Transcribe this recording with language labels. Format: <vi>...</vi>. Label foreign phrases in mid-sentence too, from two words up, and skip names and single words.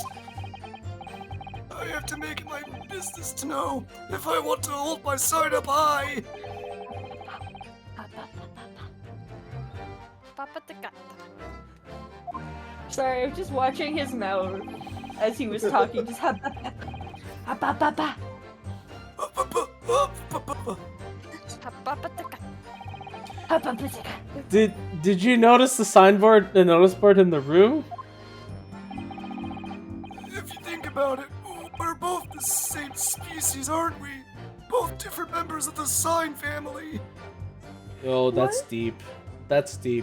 <en>I have to make it my business to know if I want to hold my side up high. Papa the cat. Sorry, I'm just watching his mouth as he was talking. Just ha ba ba ba ba. Papa the cat. Ha ba ba ba. Did you notice the signboard, the notice board in the room? If you think about it, we're both the same species, aren't we? Both different members of the sign family. Oh, that's What? deep. That's deep.</en>